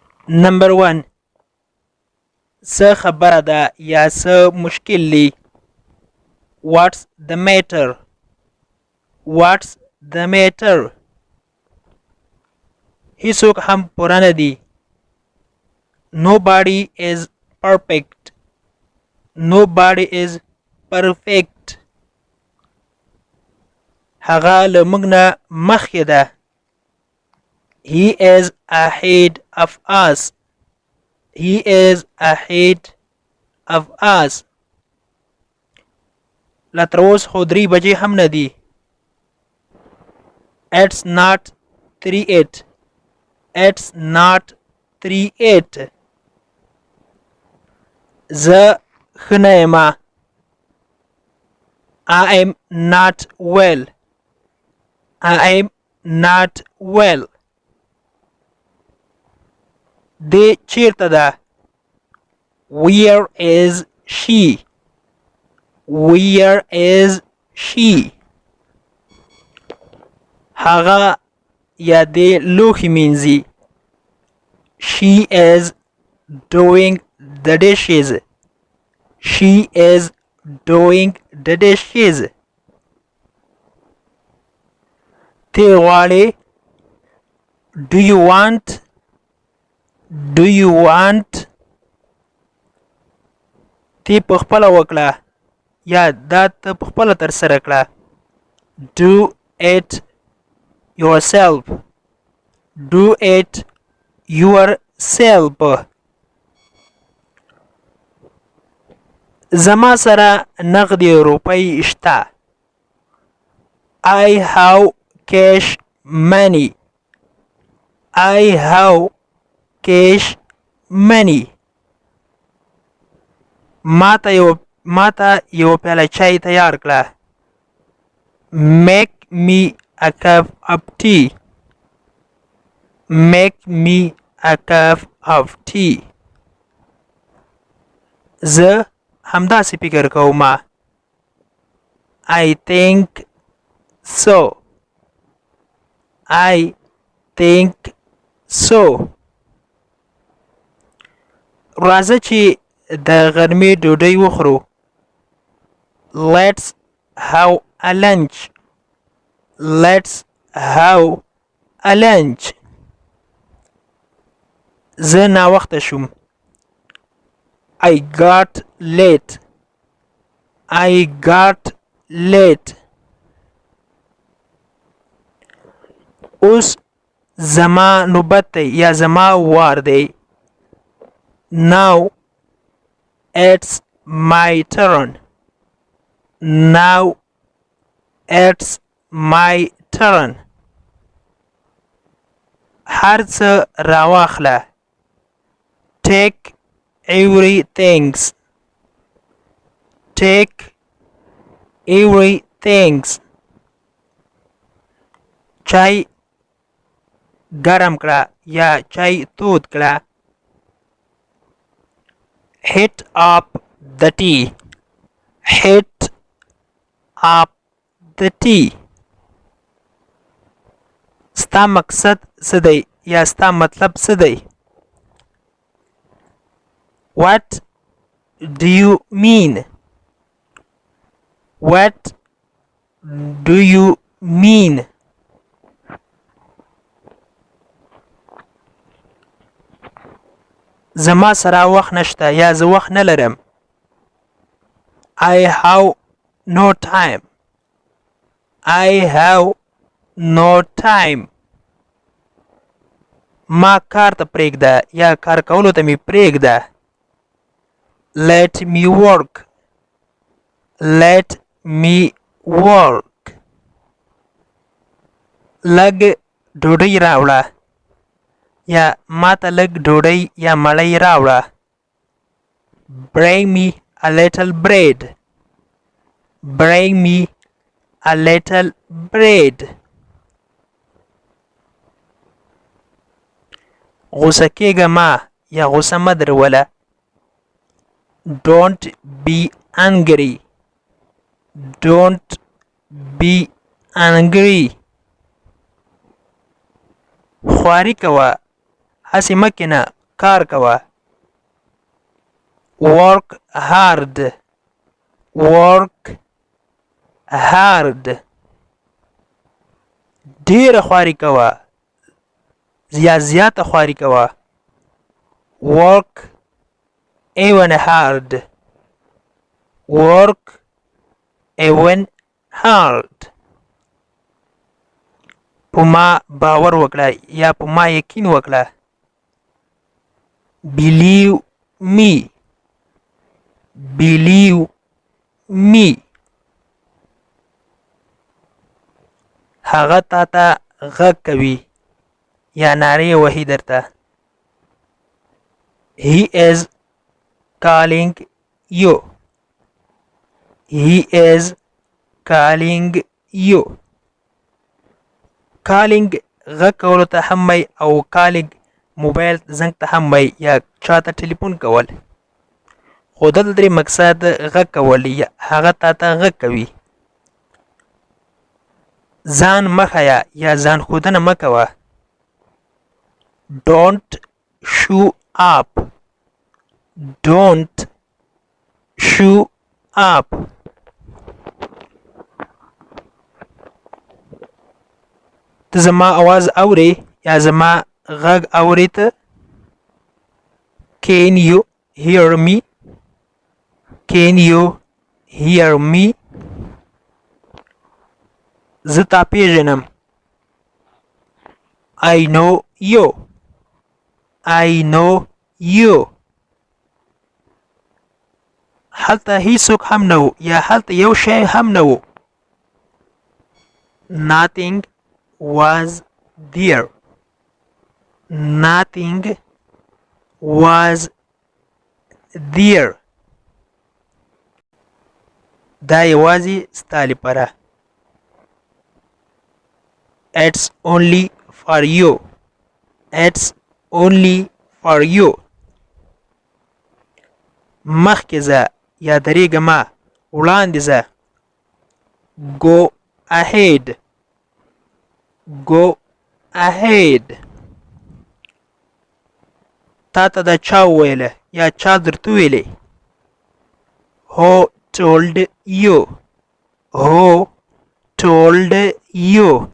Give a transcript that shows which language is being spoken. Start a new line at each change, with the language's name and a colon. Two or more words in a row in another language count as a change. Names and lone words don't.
Pashto: نمبر 1 څه خبره ده یا څه مشکل دی.
English: What's the matter? What's the matter?
Pashto: هیڅوک هم پوره نه دي.
English: Nobody is perfect. Nobody is perfect.
Pashto: هغه له موږ نه مخکې ده.
English: He is ahead of us. He is ahead of us.
Pashto: لا تر اوس خو 3 بجې هم نه دي.
English: It's not 3:08. It's not 3:08.
Pashto: زه ښه نه یم.
English: I am not well. I am not well.
Pashto: دی چیرته ده.
English: Where is she? Where is she?
Pashto: هغه یا دی لوښي مینځي.
English: She is doing the dishes. She is doing the dishes.
Pashto: ته غواړې.
English: Do you want? Do you want?
Pashto: ته په خپله وکړه یا دا ته په خپله ترسره کړه.
English: Do it yourself. Do it yourself.
Pashto: زما سره نغدي روپۍ شته.
English: I have cash money. I have cash money.
Pashto: ماته یو پیاله چای تیار کړه.
English: Make me a cup of tea. Make me a cup of tea.
Pashto: زه همداسې فکر کوم.
English: I think so. I think so.
Pashto: راځه چې د غرمې ډوډۍ وخورو.
English: Let's have a lunch. Let's have a lunch.
Pashto: زه ناوخته شوم.
English: I got late. I got late.
Pashto: اوس زما نوبت دی یا زما وار دی.
English: Now it's my turn. Now it's my turn.
Pashto: هر څه راواخله.
English: Take everything. Take everything.
Pashto: چای ګرم کړه یا چای تود کړه.
English: Heat up the tea. Heat up the tea.
Pashto: ستا مقصد څه دی یا ستا مطلب څه دی.
English: What do you mean? What do you mean?
Pashto: زما سره وخت نشته یا زه وخت نه لرم.
English: I have no time. I have no time.
Pashto: ما کار ته پرېږده یا کار کولو ته مې پرېږده.
English: Let me work. Let me work.
Pashto: لږ ډوډۍ راوړه یا ماته لږ ډوډۍ یا مړۍ راوړه.
English: Bring me a little bread. Bring me a little bread.
Pashto: غوسه کېږه ما یا غوسه مه دروله.
English: Don't be angry. Don't be angry.
Pashto: خواري کوه هسې مه کینه کار کوه
English: work hard work hard
Pashto: ډیره خواري کوه یا زیاته خواري کوه
English: work even hard work even hard
Pashto: په ما باور وکړه یا په ما یقین وکړه
English: believe me believe me
Pashto: هغه تا ته غږ کوي یا نارې وهي درته
English: he is calling you he is calling you
Pashto: calling غږ کولو ته هم وایي او calling موبایل زنګ ته هم وایي یا چاته ټلیفون کول خو دلته درې مقصد غږ کول یا هغه تا ته غږ کوي ځان مه ښیه یا ځان ښودنه مه کوه
English: don't show up don't show up
Pashto: ته زما आवाज اورې یا زما غږ اورې ته
English: can you hear me can you hear me
Pashto: زه تا پیژنم
English: I know you I know you
Pashto: هلته هیڅوک هم نه و یا هلته یو شی هم نه و
English: nothing was there nothing was there
Pashto: دا یوازې ستا لپاره
English: it's only for you it's only for you
Pashto: مخکې ځه یا درېږه مه وړاندې ځه
English: go ahead go ahead
Pashto: تا ته دا چا وویله یا چا درته ویلې
English: who told you who told you